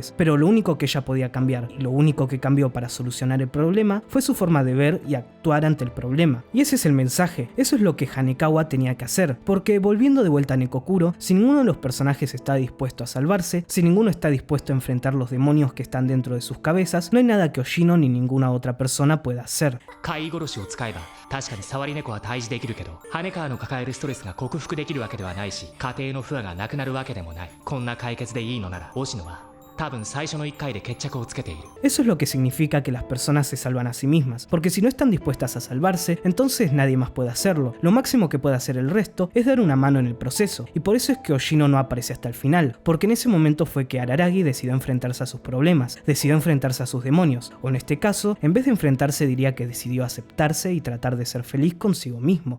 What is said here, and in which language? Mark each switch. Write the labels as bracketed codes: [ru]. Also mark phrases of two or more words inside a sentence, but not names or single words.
[es] Pero lo único que ella podía cambiar, y lo único que cambió para solucionar el problema, fue su forma de ver y actuar ante el problema. Y ese es el mensaje, eso es lo que Hanekawa tenía que hacer, porque volviendo de vuelta a Nekokuro, si ninguno de los personajes está dispuesto a salvarse, si ninguno está dispuesto a enfrentar los demonios que están dentro de sus cabezas, no hay nada que Oshino ni ninguna otra persona pueda hacer. [ja] 確かに触り猫は退治できるけど、羽川の抱えるストレスが克服できるわけではないし、家庭の不和がなくなるわけでもない。こんな解決でいいのなら、押野は [es] Eso es lo que significa que las personas se salvan a sí mismas, porque si no están dispuestas a salvarse, entonces nadie más puede hacerlo. Lo máximo que puede hacer el resto es dar una mano en el proceso, y por eso es que Oshino no aparece hasta el final, porque en ese momento fue que Araragi decidió enfrentarse a sus problemas, decidió enfrentarse a sus demonios, o en este caso, en vez de enfrentarse diría que decidió aceptarse y tratar de ser feliz consigo mismo.